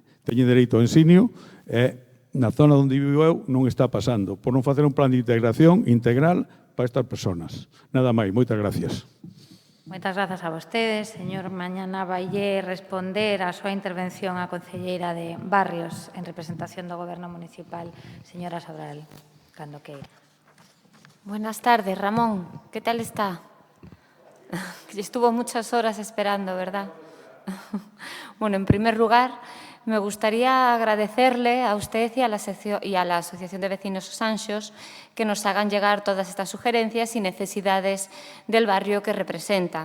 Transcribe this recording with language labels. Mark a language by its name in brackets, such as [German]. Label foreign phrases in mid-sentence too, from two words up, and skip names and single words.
[Galician] Teñen dereito ao ensinio e na zona onde vivo eu non está pasando por non facer un plan de integración integral para estas persoas. Nada máis, moitas gracias. Moitas grazas a vostedes. Señor, mañana vaille responder a súa intervención a concelleira de Barrios en representación do Goberno Municipal, señora Sobral, cando queira. [Spanish] Buenas tardes, Ramón. ¿Qué tal está? Estuvo muchas horas esperando, ¿verdad? Bueno, en primer lugar, me gustaría agradecerle a usted y a la Asociación de Vecinos Os Anxos que nos hagan llegar todas estas sugerencias y necesidades del barrio que representa.